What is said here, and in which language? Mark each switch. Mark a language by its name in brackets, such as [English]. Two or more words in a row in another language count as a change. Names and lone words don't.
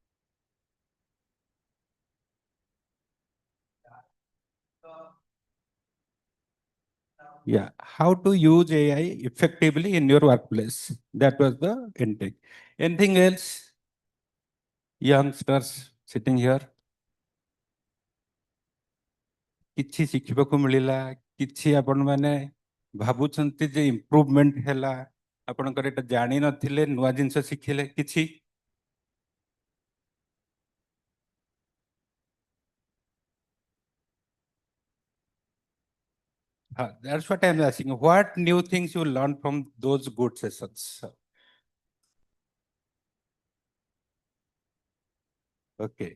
[English] Yeah. How to use AI effectively in your workplace? That was the intake. Anything else? Youngsters sitting here. [Odia] କିଛି ଶିଖିବାକୁ ମିଳିଲା କିଛି ଆପଣ ମାନେ ଭାବୁଛନ୍ତି ଯେ ଇମ୍ପ୍ରୁଭମେଣ୍ଟ ହେଲା ଆପଣଙ୍କର ଏଟା ଜାଣିନଥିଲେ ନୂଆ ଜିନିଷ ଶିଖିଲେ କିଛି [English] that's what I'm asking. What new things you learned from those good sessions? Okay.